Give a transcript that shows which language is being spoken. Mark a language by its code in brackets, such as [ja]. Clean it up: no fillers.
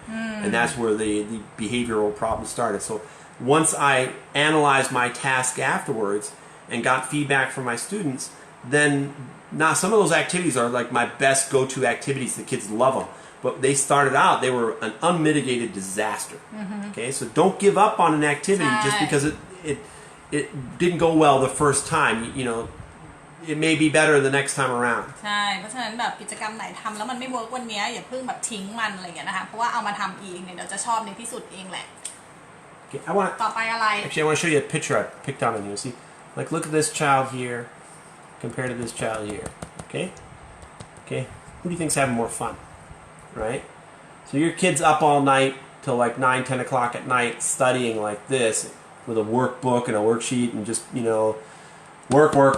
[en] And that's where the behavioral problem started. So once I analyzed my task afterwards and got feedback from my students, then now some of those activities are like my best go-to activities. The kids love them. But they started out, they were an unmitigated disaster. Okay, so don't give up on an activity just because it didn't go well the first time. It may be better the next time around. [th] ใช่เพราะฉะนั้นแบบกิจกรรมไหนทำแล้วมันไม่เวิร์กวันนี้อย่าเพิ่งแบบทิ้งมันอะไรอย่างเงี้ยนะคะเพราะว่าเอามาทำอีกเนี่ยเดี๋ยวจะชอบในที่สุดเองแหละ [en] Okay, [th] ต่อไปอะไร [en] Actually, I want to show you a picture I picked out on you. See, look at this child here compared to this child here. Okay, who do you think's having more fun? Right? So your kid's up all night till like 9, 10 o'clock at night studying like this with a workbook and a worksheet and just, work.